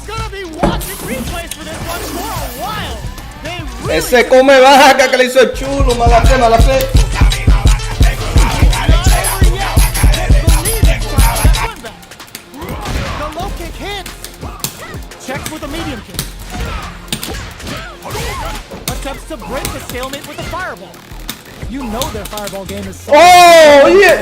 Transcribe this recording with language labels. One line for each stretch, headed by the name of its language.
English: replays for this one for a while. They really
Spanish: Ese come vaca que le hizo el chulo, mala fe, mala fe.
English: not over yet. Believe it, that one back. The low kick hits. Checks with a medium kick. Attempts to break the stalemate with a fireball. You know their fireball game is so Oh, yeah.